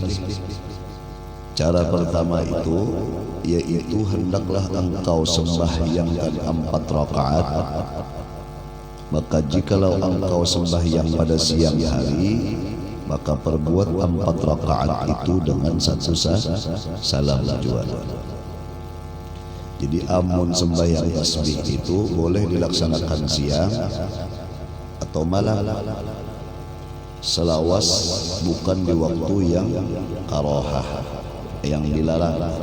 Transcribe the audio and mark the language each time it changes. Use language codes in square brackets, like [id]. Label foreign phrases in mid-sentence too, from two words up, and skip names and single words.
[ms] Cara pertama itu yaitu hendaklah engkau sembahyangkan 4 rakaat. Maka jikalau engkau sembahyang pada siang hari, maka perbuat 4 rakaat itu dengan satu salam jua. [bjn] Jadi amun sembahyang tasbih itu boleh dilaksanakan siang atau malam, selawas bukan di waktu yang karohah, yang dilarang.